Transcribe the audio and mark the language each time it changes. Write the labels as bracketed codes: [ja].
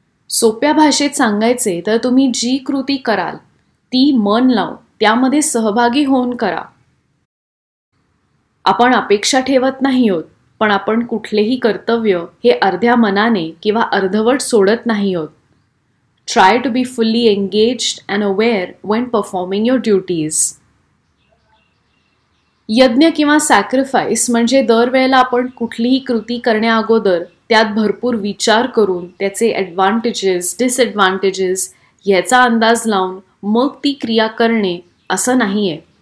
[mr] सोप्या भाषेत सांगायचे तर तुम्ही जी कृती कराल ती मन लावून त्यामध्ये सहभागी होऊन करा. आपण अपेक्षा ठेवत नाही आहोत, पण आपण कुठलेही कर्तव्य हे अर्ध्या मनाने किंवा अर्धवट सोडत नाही आहोत. [en] Try to be fully engaged and aware when performing your duties. [mr] यज्ञ किंवा सॅक्रिफाईस म्हणजे दरवेळेला आपण कुठलीही कृती करण्याअगोदर त्यात भरपूर विचार करून त्याचे ॲडव्हान्टेजेस, डिसएडव्हान्टेजेस ह्याचा अंदाज लावून मग ती क्रिया करणे असं नाही आहे.